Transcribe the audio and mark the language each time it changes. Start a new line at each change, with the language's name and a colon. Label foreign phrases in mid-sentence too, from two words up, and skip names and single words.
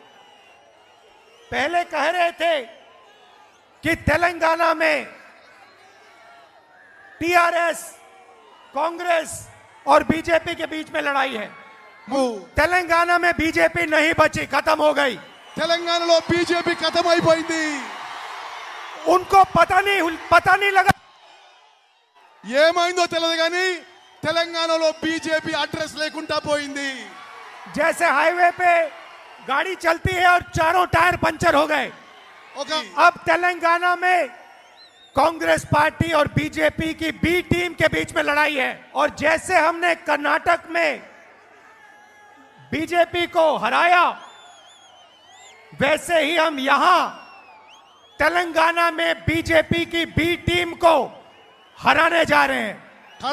Hindi: पहले कह रहे थे कि तेलंगाना में टीआरएस, कांग्रेस और बीजेपी के बीच में लड़ाई है। तेलंगाना में बीजेपी नहीं बची, खत्म हो गई।
Telugu: తెలంగాణలో బీజేపీ ఖతమైపోయింది.
Hindi: उनको पता नहीं लगा
Telugu: ఏమైందో తెలియదు కానీ తెలంగాణలో బీజేపీ అడ్రస్ లేకుండా పోయింది.
Hindi: जैसे हाईवे पे गाड़ी चलती है और चारों टायर पंचर हो गए, अब तेलंगाना में कांग्रेस पार्टी और बीजेपी की बी टीम के बीच में लड़ाई है। और जैसे हमने कर्नाटक में बीजेपी को हराया, वैसे ही हम यहां तेलंगाना में बीजेपी की बी टीम को हराने जा रहे हैं।